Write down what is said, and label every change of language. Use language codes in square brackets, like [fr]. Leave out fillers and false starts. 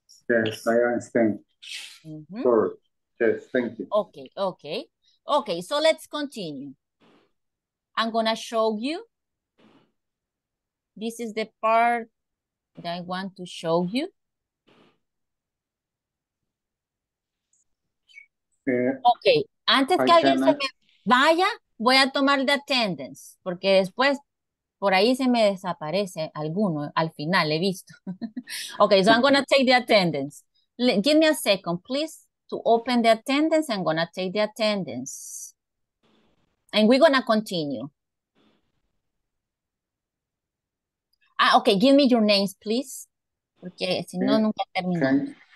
[en] Yes, I understand. Sorry. Yes, thank you. Okay, so let's continue. I'm gonna show you. This is the part that I want to show you. [es] Ok, antes que alguien se me vaya, voy a tomar de attendance, porque después por ahí se me desaparece alguno, al final he visto. [en] Okay, so I'm going to take the attendance. Give me a second, please, to open the attendance. I'm going to take the attendance. And we're going to continue. Okay, give me your names, please, [es] porque si no, nunca terminamos.